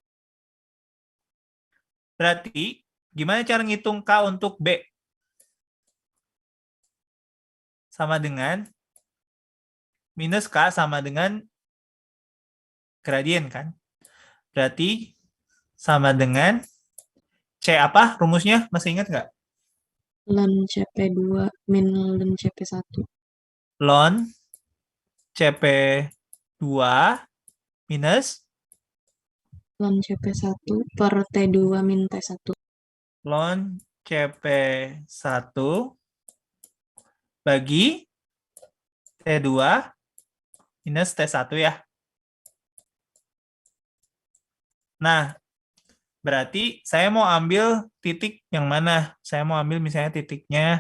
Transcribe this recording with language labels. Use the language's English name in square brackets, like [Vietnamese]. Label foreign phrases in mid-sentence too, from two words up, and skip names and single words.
[Indonesian] Berarti, gimana cara ngitung K untuk B? Sama dengan minus K sama dengan gradien kan? Berarti sama dengan C apa rumusnya? Masih ingat nggak? Ln CP2 min ln CP1. Ln CP2 minus Ln CP1 per T2 min T1. ln CP1 bagi T2 minus T1 ya. Nah, berarti saya mau ambil titik yang mana? Saya mau ambil misalnya titiknya.